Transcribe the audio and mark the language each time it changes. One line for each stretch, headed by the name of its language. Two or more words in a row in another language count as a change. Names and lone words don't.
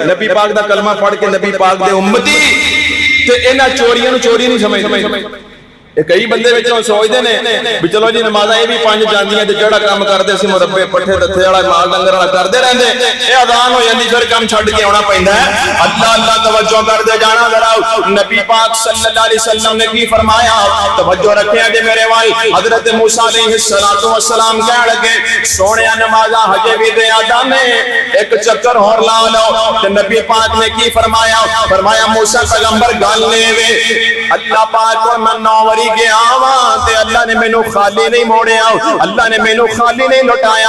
Punjabi: ਨਬੀ ਪਾਕ ਦਾ ਕਲਮਾ ਪੜ੍ਹ ਕੇ ਨਬੀ ਪਾਕ ਦੇ ਉਮਤੀ ਤੇ ਇਹਨਾਂ ਚੋਰੀਆਂ ਨੂੰ ਚੋਰੀ ਨਹੀਂ ਸਮਝਦੇ। ਇਹ ਕਈ ਬੰਦੇ ਵਿੱਚੋਂ ਸੋਚਦੇ ਨੇ ਵੀ ਚਲੋ ਜੀ ਨਮਾਜ਼ਾਂ ਇਹ ਵੀ 5 ਜਾਂਦੀਆਂ ਤੇ ਜਿਹੜਾ ਕੰਮ ਕਰਦੇ ਸੀ ਮੁਰੱਬੇ ਪੱਠੇ ਦੱਥੇ ਵਾਲਾ ਮਾਲ ਡੰਗਰ ਵਾਲਾ ਕਰਦੇ ਰਹਿੰਦੇ, ਇਹ ਅਜ਼ਾਨ ਹੋ ਜਾਂਦੀ ਫਿਰ ਕੰਮ ਛੱਡ ਕੇ ਆਉਣਾ ਪੈਂਦਾ ਹੈ। ਅੱਲਾ ਅੱਲਾ ਤਵੱਜੋ ਕਰਦੇ ਜਾਣਾ ਜ਼ਰਾ। ਨਬੀ ਪਾਕ
Arabic: صلى الله عليه وسلم
Punjabi: ਨੇ ਕੀ ਫ਼ਰਮਾਇਆ, ਤਵੱਜੋ ਰੱਖੇ ਜੇ ਮੇਰੇ ਵੱਲ। ਹਜ਼ਰਤ ਮੂਸਾ
Arabic: عليه الصلاة والسلام
Punjabi: ਕਹਿ ਲੱਗੇ ਸੋਹਣੇ ਨਮਾਜ਼ਾਂ ਹਜੇ ਭੀ ਜ਼ਿਆਦਾ ਨੇ, ਇੱਕ ਚੱਕਰ ਔਰ ਲਾ ਲਓ। ਤੇ ਨਬੀ ਪਾਕ ਨੇ ਕੀ ਫ਼ਰਮਾਇਆ, ਫ਼ਰਮਾਇਆ ਮੂਸਾ ਪੈਗੰਬਰ ਗੱਲ ਲੇਵੇ, ਅੱਲਾ ਪਾਕ ਕੋ ਮੈਂ 9 ਵਾਰੀ ਗਿਆ ਵਾ ਤੇ ਅੱਲਾ ਨੇ ਮੈਨੂੰ ਖ਼ਾਲੀ ਨਹੀਂ ਮੋੜਿਆ, ਅੱਲਾ ਨੇ ਮੈਨੂੰ ਖ਼ਾਲੀ ਨਹੀਂ ਲੌਟਾਇਆ।